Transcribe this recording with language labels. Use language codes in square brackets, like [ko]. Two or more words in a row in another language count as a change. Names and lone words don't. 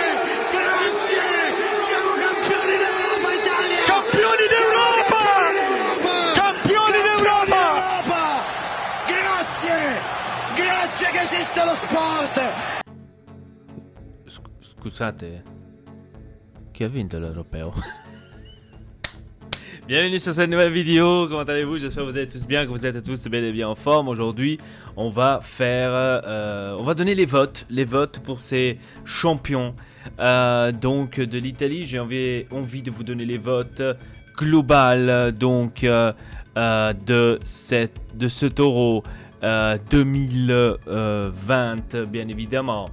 [it] Grazie, siamo campioni d'Europa, Italia. Campioni d'Europa! Campioni d'Europa! Grazie che esiste lo sport. Scusate, chi ha vinto l'Europeo? [fr] Bienvenue sur cette nouvelle vidéo, comment allez-vous? J'espère que vous allez tous bien, que vous êtes tous bel et bien en forme. Aujourd'hui, on va faire, on va donner les votes pour ces champions donc de l'Italie. J'ai envie de vous donner les votes global donc de ce Toro 2020 bien évidemment.